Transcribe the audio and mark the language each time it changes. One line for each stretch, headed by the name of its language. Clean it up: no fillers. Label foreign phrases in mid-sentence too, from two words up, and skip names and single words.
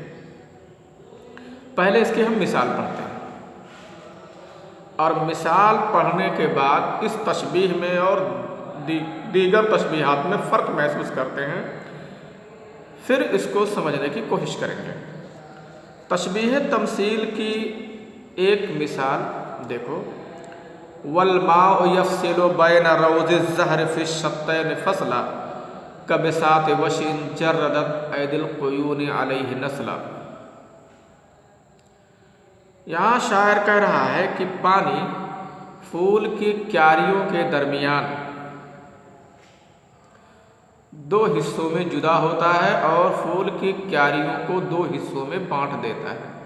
Urdu: پہلے اس کی ہم مثال پڑھتے ہیں اور مثال پڑھنے کے بعد اس تشبیہ میں اور دیگر تشبیہات میں فرق محسوس کرتے ہیں، پھر اس کو سمجھنے کی کوشش کریں گے۔ تشبیہ تمثیل کی ایک مثال دیکھو،
Arabic: والماء یفصل بین روض الزہر فی الشتین فصلا کبساط وشء جردت ایدی القیون علیہ نسلا۔
Urdu: یہاں شاعر کہہ رہا ہے کہ پانی پھول کی کیاریوں کے درمیان دو حصوں میں جدا ہوتا ہے اور پھول کی کیاریوں کو دو حصوں میں بانٹ دیتا ہے۔